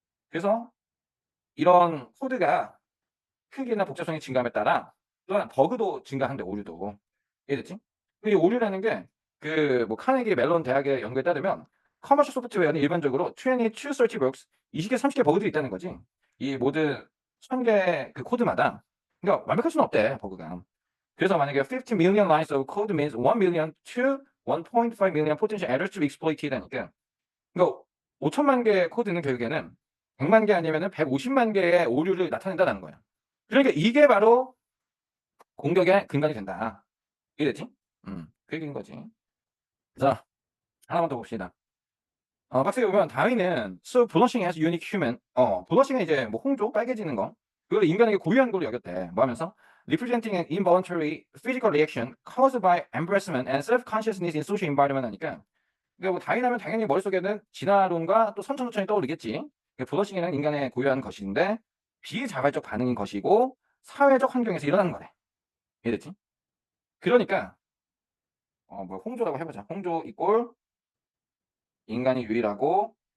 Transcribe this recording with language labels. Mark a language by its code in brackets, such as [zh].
[ko] 그래서 이런 코드가 크기나 복잡성이 증가함에 따라 또한 버그도 증가한대, 오류도. 이해됐지? 이 오류라는 게 그 뭐 카네기 멜론 대학의 연구에 따르면 커머셜 소프트웨어는 일반적으로 [en] 20 to 30 bugs, [ko] 20개, 30개 버그들이 있다는 거지. 이 모든 1000개 그 코드마다. 그러니까 완벽할 수는 없대, 버그가. 그래서 만약에 [en] 50 million lines of code means 1 million to 1.5 million potential errors to be exploited [ko] 하니까. 그러니까 5천만 개의 코드는 결국에는 100만 개 아니면은 150만 개의 오류를 나타낸다는 거야. 그러니까 이게 바로 공격의 근간이 된다. 이랬지? 그 얘기인 거지. 자, 하나만 더 봅시다. 박스에 보면 다윈은 [en] so blushing as unique human. [ko] blushing은 이제 뭐 홍조, 빨개지는 거. 그걸 인간에게 고유한 걸로 여겼대. 뭐 하면서 [en] representing an involuntary physical reaction caused by embarrassment and self-consciousness in social environment [ko] 하니까. 그러니까 뭐 다윈하면 당연히 머릿속에는 진화론과 또 선천후천이 떠오르겠지. 블러싱이는 인간의 고유한 것인데 비자발적 반응인 것이고 사회적 환경에서 일어나는 거래. 이해됐지? 그러니까 뭐 홍조라고 해보자. 홍조 이꼴 인간이 유일하고.